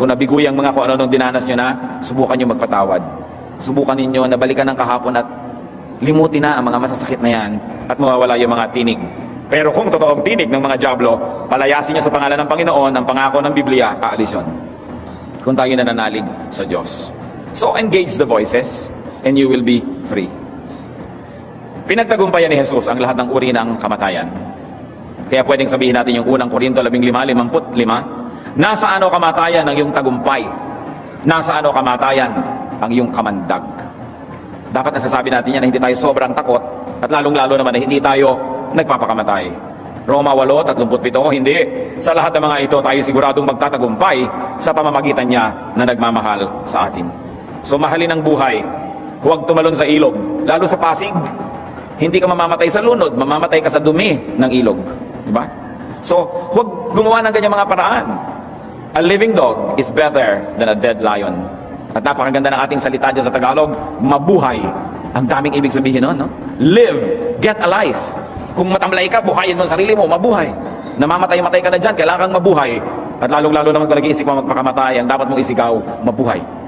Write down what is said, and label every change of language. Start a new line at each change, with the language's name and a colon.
Filipino: Kung nabigo yung mga kung ano-anong dinanas nyo na, subukan nyo magpatawad. Subukan ninyo na balikan ng kahapon at limutin na ang mga masasakit na yan at mawawala yung mga tinig. Pero kung totoong tinig ng mga dyablo, palayasin nyo sa pangalan ng Panginoon, ang pangako ng Biblia, aalis yun. Kung tayo nananalig sa Diyos.
English: So engage the voices and you will be free.
Filipino: Pinagtagumpayan ni Jesus ang lahat ng uri ng kamatayan. Kaya pwedeng sabihin natin yung unang Korinto 15:55, nasa ano kamatayan ang iyong tagumpay? Nasa ano kamatayan ang iyong kamandag? Dapat nasasabi natin yan na hindi tayo sobrang takot at lalong-lalo naman na hindi tayo nagpapakamatay. Roma 8:37, hindi. Sa lahat ng mga ito, tayo siguradong magtatagumpay sa pamamagitan niya na nagmamahal sa atin. So mahalin ang buhay. Huwag tumalon sa ilog, lalo sa Pasig. Hindi ka mamamatay sa lunod, mamamatay ka sa dumi ng ilog. Diba? So, huwag gumawa ng ganyang mga paraan.
English: A living dog is better than a dead lion.
Filipino: At napakaganda ng ating salita dyan sa Tagalog, mabuhay. Ang daming ibig sabihin nun, no?
English: Live, get a life.
Filipino: Kung matamlay ka, buhayin mo ang sarili mo, mabuhay. Namamatay-matay ka na dyan, kailangan kang mabuhay. At lalong-lalo naman kung nag-iisip mo magpakamatay, ang dapat mong isigaw, mabuhay.